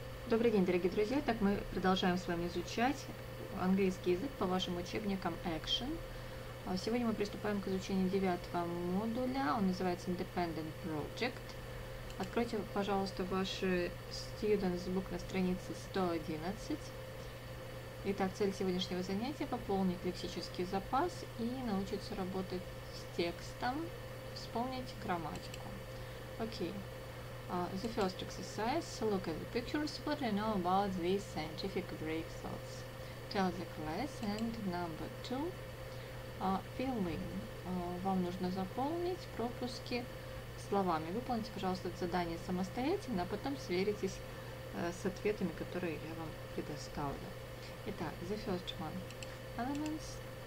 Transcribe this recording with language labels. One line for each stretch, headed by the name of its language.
Russian: Добрый день, дорогие друзья! Итак, мы продолжаем с вами изучать английский язык по вашим учебникам Action. Сегодня мы приступаем к изучению 9-го модуля. Он называется Independent Project. Откройте, пожалуйста, ваши Students Book на странице 111. Итак, цель сегодняшнего занятия – пополнить лексический запас и научиться работать с текстом, вспомнить грамматику. Окей.
English: The first exercise, look at the pictures. What do you know about these scientific breakthroughs? Tell the class. And number 2, fill in.
Russian: Вам нужно заполнить пропуски словами. Выполните, пожалуйста, это задание самостоятельно, а потом сверитесь с ответами, которые я вам предоставлю. Итак,
English: the first one, elements.